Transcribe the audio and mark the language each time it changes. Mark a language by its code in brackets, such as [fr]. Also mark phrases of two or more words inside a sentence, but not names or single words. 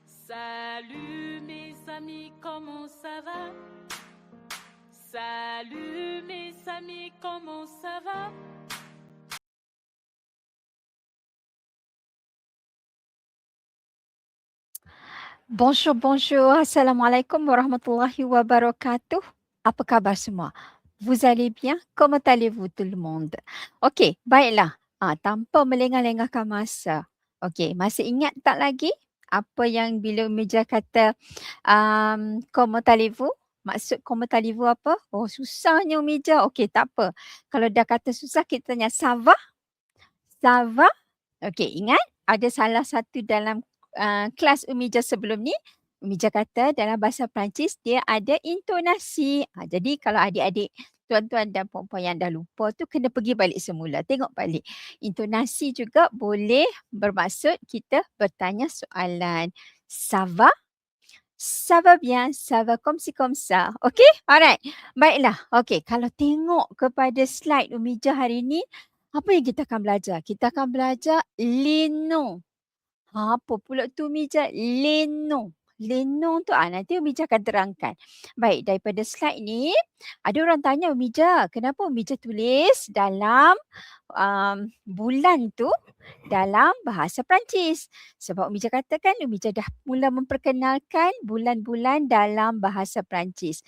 [fr] Salut mes amis, comment ça va? Salut mes amis, comment ça va? Bonjour, bonjour. [ar] السلام عليكم ورحمة الله وبركاته. [ms] Apa khabar semua? [fr] Vous allez bien? Comment allez-vous tout le monde? [ms] Okey, baiklah. Tanpa melengah-lengahkan masa. Okey, masih ingat tak lagi apa yang bila Umi kata, [fr] comment allez-vous? [ms] Maksud [fr] comment allez-vous [ms] apa? Oh, susahnya Umi. Okey, tak apa. Kalau dah kata susah, kita tanya [fr] ça va? Ça va? [ms] Okey, ingat ada salah satu dalam kelas Umija sebelum ni, Umija kata dalam bahasa Perancis dia ada intonasi. Jadi kalau adik-adik, tuan-tuan dan puan-puan yang dah lupa tu kena pergi balik semula, tengok balik. Intonasi juga boleh bermaksud kita bertanya soalan. [fr] Ça va? Ça va bien, ça va comme ci comme ça. [ms] Okey? Alright. Baiklah. Okey, kalau tengok kepada slide Umija hari ni, apa yang kita akan belajar? Kita akan belajar [fr] les noms. [ms] Apa pula tu Umija? [fr] Les noms. Les noms [ms] tu nanti Umija akan terangkan. Baik, daripada slide ni, ada orang tanya Umija, kenapa Umija tulis dalam bulan tu dalam bahasa Perancis. Sebab Umija katakan Umija dah mula memperkenalkan bulan-bulan dalam bahasa Perancis.